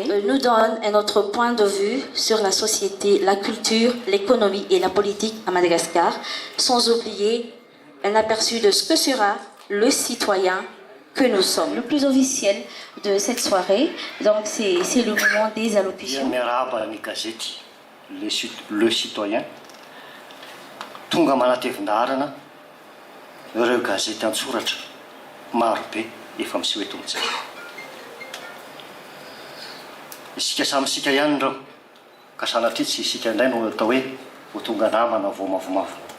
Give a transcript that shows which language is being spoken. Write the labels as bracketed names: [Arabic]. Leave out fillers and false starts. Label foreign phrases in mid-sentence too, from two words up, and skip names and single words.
[French] Nous donne notre point de vue sur la société, la culture, l'économie et la politique à Madagascar, sans oublier un aperçu de ce que sera le citoyen que nous sommes. Le plus officiel de cette soirée, donc c'est le moment des allocutions. Le Citoyen, [Malagasy] tonga manatevin-darana ireo gazety an-tsoratra maro be efa miseho eto amin'izay. Isika samy sika ihany reo ka sanatria tsy isika indray no atao hoe ho tonga namana vao mavomavo.